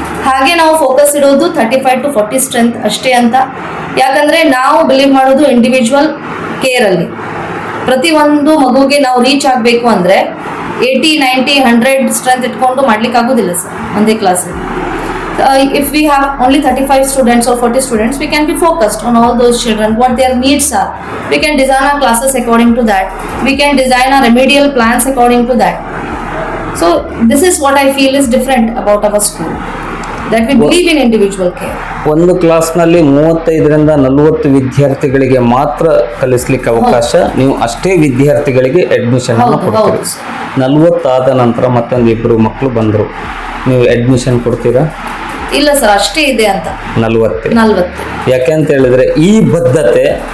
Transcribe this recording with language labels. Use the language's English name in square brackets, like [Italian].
[Kannada] ಹಾಗೆ ನಾವು ಫೋಕಸ್ ಇಡೋದು 35 to 40 ಸ್ಟ್ರೆಂತ್ ಅಷ್ಟೇ ಅಂತ. ಯಾಕಂದರೆ ನಾವು ಬಿಲೀವ್ ಮಾಡೋದು ಇಂಡಿವಿಜುವಲ್ ಕೇರಲ್ಲಿ. ಪ್ರತಿಯೊಂದು ಮಗುಗೆ ನಾವು ರೀಚ್ ಆಗಬೇಕು ಅಂದರೆ 80, 90, 100 ಸ್ಟ್ರೆಂತ್ ಇಟ್ಕೊಂಡು ಮಾಡ್ಲಿಕ್ಕೆ ಆಗೋದಿಲ್ಲ ಸರ್ ಒಂದೇ ಕ್ಲಾಸಲ್ಲಿ. [English] If we have only 35 students or 40 students, we can be focused on all those children, what their needs are. We can design our classes according to that. We can design our remedial plans according to that. So this is what I feel is different about our school, that we believe in individual care. [Kannada] ಒಂದು ಕ್ಲಾಸ್ನಲ್ಲಿ 35ರಿಂದ 40 ವಿದ್ಯಾರ್ಥಿಗಳಿಗೆ ಮಾತ್ರ ಕಲಿಸ್ಲಿಕ್ಕೆ ಅವಕಾಶ. ನೀವು ಅಷ್ಟೇ ವಿದ್ಯಾರ್ಥಿಗಳಿಗೆ admission ಕೊಡ್ತೀರಿ. 40 ಆದ ನಂತರ ಮತ್ತೊಂದು 2 ಮಕ್ಕಳು ಬಂದರು, ನೀವು ಅಡ್ಮಿಷನ್ ಕೊಡ್ತೀರಾ? ಇಲ್ಲ ಸರ್, ಅಷ್ಟೇ ಇದೆ ಅಂತ. 40 ಯಾಕೆಂತ ಹೇಳಿದ್ರೆ ಈ ಬದ್ಧತೆ